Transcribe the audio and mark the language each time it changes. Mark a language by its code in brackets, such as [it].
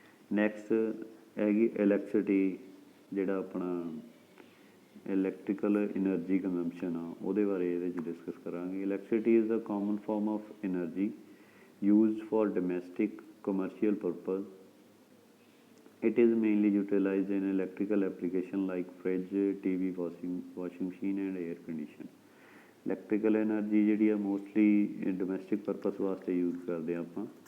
[pa] Next ਹੈਗੀ electricity, ਜਿਹੜਾ ਆਪਣਾ ਇਲੈਕਟ੍ਰੀਕਲ ਐਨਰਜੀ ਕੰਜ਼ੰਪਸ਼ਨ ਆ, ਉਹਦੇ ਬਾਰੇ ਇਹਦੇ 'ਚ ਡਿਸਕਸ ਕਰਾਂਗੇ। [en] Electricity is a common form of energy used for domestic commercial purpose. It is mainly utilized in electrical application like fridge, TV, washing machine and air condition. Electrical energy [pa] ਜਿਹੜੀ ਆ [en] mostly domestic purpose [pa] ਵਾਸਤੇ use ਕਰਦੇ ਆ ਆਪਾਂ।